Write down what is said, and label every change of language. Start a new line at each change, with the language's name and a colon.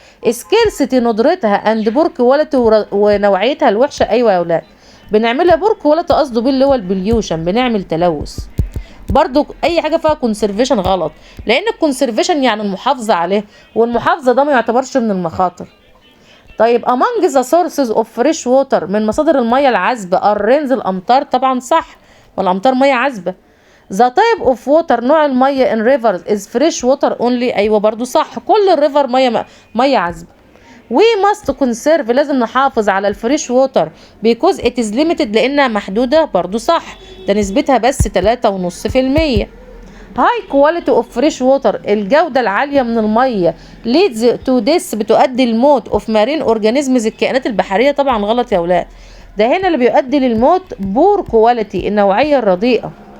Arabic: سكيرسيتي ندرتها اند بور كواليتي ونوعيتها الوحشه ايوه يا اولاد بنعملها بور كواليتي قصده بيه اللي هو البليوشن بنعمل تلوث. برضو اي حاجه فيها كونسرفيشن غلط، لان الكونسرفيشن يعني المحافظه عليه والمحافظه ده ما يعتبرش من المخاطر. طيب
English: among the sources of fresh water
Arabic: من مصادر الميه العذبه الرينز الامطار طبعا صح والامطار ميه عذبه.
English: the type of water
Arabic: نوع الميه
English: in rivers is fresh water only
Arabic: ايوه برضو صح كل الريفر ميه عذبه.
English: we must conserve
Arabic: لازم نحافظ على الفريش ووتر
English: because it is limited
Arabic: لانها محدوده برضو صح ده نسبتها بس 3.5%.
English: high quality of fresh water
Arabic: الجوده العاليه من الميه
English: leads to death
Arabic: بتؤدي الموت
English: of marine organisms
Arabic: الكائنات البحريه طبعا غلط يا اولاد ده هنا اللي بيؤدي للموت
English: poor quality
Arabic: النوعيه الرديئه.